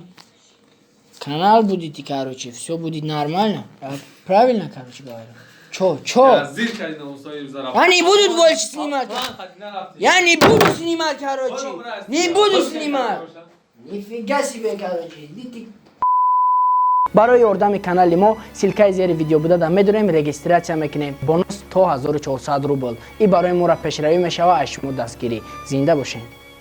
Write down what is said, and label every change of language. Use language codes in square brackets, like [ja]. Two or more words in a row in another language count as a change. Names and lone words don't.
[ru] Канал будете, короче. Все будет нормально. Правильно, короче, говорю. Чё? Джазирка, на условии заработка. Я не буду больше снимать. Я не буду снимать, короче. Не буду снимать. Нифига себе, короче. [tg] барои ёрдами канали мо силкаи зери видео буда да медонем регистрация мекунем бонус то 1400 рубл и барои моро пешравӣ мешава аз шумо дастгирӣ зинда бошед.